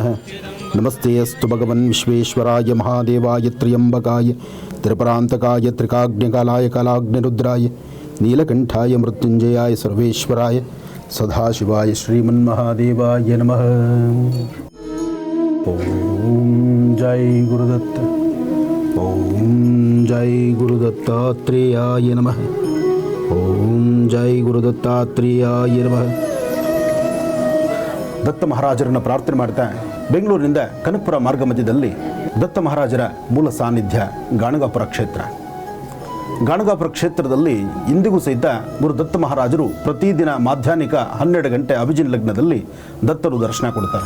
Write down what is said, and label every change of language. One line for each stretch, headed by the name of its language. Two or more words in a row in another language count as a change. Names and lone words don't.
Sanskrit: नमस्ते अस्तु भगवन् विश्वेश्वराय महादेवाय त्र्यम्बकाय त्रिपुरान्तकाय त्रिकाग्निकालाय कालाग्निरुद्राय नीलकण्ठाय मृत्युञ्जयाय सर्वेश्वराय सदाशिवाय श्रीमन्महादेवाय नमः। ओम जय गुरुदत्त। ओम जय गुरुदत्तात्रेयाय नमः। ओम जय गुरुदत्तात्रेयाय नमः।
Kannada: ದತ್ತ ಮಹಾರಾಜರನ್ನು ಪ್ರಾರ್ಥನೆ ಮಾಡ್ತಾ ಬೆಂಗಳೂರಿನಿಂದ ಕನಕಪುರ ಮಾರ್ಗ ಮಧ್ಯದಲ್ಲಿ ದತ್ತ ಮಹಾರಾಜರ ಮೂಲ ಸಾನ್ನಿಧ್ಯ ಗಾಣಗಾಪುರ ಕ್ಷೇತ್ರ. ಗಾಣಗಾಪುರ ಕ್ಷೇತ್ರದಲ್ಲಿ ಇಂದಿಗೂ ಸಹಿತ ಗುರು ದತ್ತ ಮಹಾರಾಜರು ಪ್ರತಿದಿನ ಮಾಧ್ಯಾಹ್ನಿಕ 12 ಗಂಟೆ ಅಭಿಜಿನ್ ಲಗ್ನದಲ್ಲಿ ದತ್ತರು ದರ್ಶನ ಕೊಡ್ತಾರೆ.